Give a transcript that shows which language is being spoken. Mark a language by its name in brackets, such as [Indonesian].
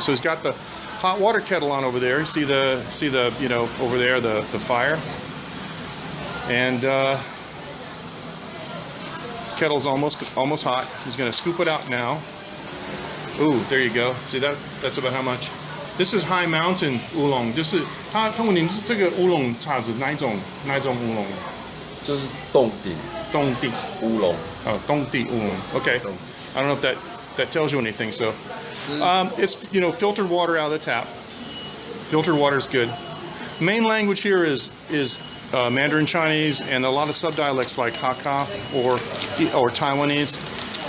[English] So he's got the hot water kettle on over there. See the over there the fire, and kettle's almost hot. He's going to scoop it out now. Ooh, there you go. See that? That's about how much. This is High Mountain Oolong. [Chinese] 就是他问你这个乌龙茶是哪一种乌龙？就是洞顶乌龙。 [English] Oh, Dongdi Oolong. Okay. I don't know if that tells you anything. So, it's filtered water out of the tap. Filtered water is good. Main language here is Mandarin Chinese and a lot of subdialects like Hakka or Taiwanese.